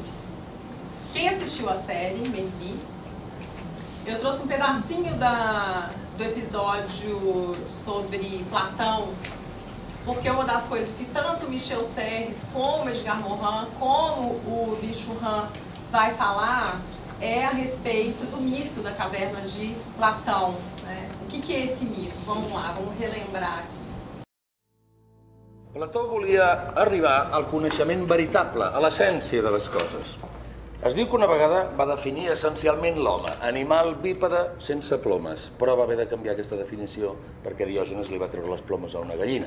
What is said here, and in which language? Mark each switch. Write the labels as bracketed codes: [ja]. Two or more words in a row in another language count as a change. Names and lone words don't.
[pt] Quem assistiu a série Merli, eu trouxe um pedacinho do episódio sobre Platão, porque uma das coisas que tanto Michel Serres, como Edgar Morin, como o Li Chun-Han vai falar é a respeito do mito da caverna de Platão. Né? O que é esse mito? Vamos lá, vamos relembrar aqui. [ca] Plató volia arribar al coneixement veritable, a l'essència de les coses. Es diu que una vegada va definir essencialment l'home, animal bípede sense plomes, però va haver de canviar aquesta definició perquè Diògenes li va treure les plomes a una gallina.